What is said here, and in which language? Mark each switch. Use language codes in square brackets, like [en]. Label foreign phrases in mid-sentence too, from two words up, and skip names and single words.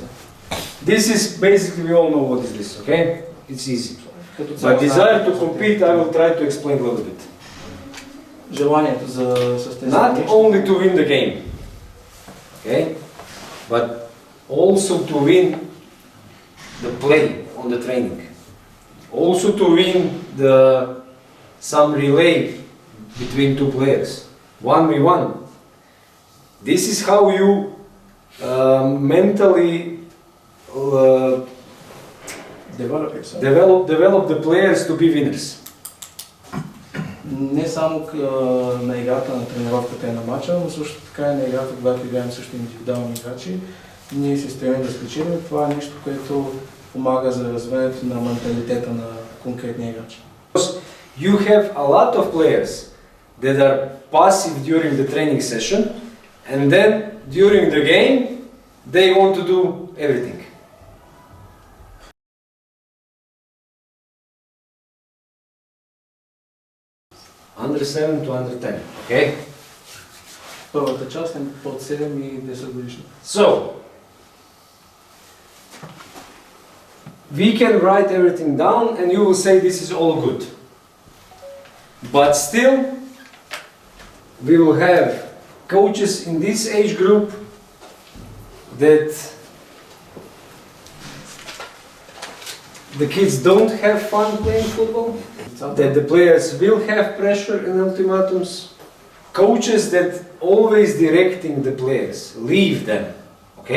[en] This is basically, we all know what is this, okay? It's easy. But desire to compete, I will try to explain a little bit. [bg] Желанието за състезание. [en] Not only to win the game, okay? But also to win the play on the training. Also to win some relay between two players, 1v1. This is how you mentally develop the players to be winners. [bg] Не само на играта, на тренировката и на матча, но също така и на играта, когато играем също индивидуални играчи. Ние се стремим да спечелим. Това е нещо, което помага за развиването на менталитета на конкретния играч. [en] You have a lot of players that are passive during the training session, and then during the game they want to do everything. Under 7 to under 10, okay? [bg] Първата част е под 7 и 10 годишни. [en] So, we can write everything down and you will say this is all good. But still, we will have coaches in this age group that the kids don't have fun playing football, that the players will have pressure and ultimatums, coaches that always directing the players, leave them, okay?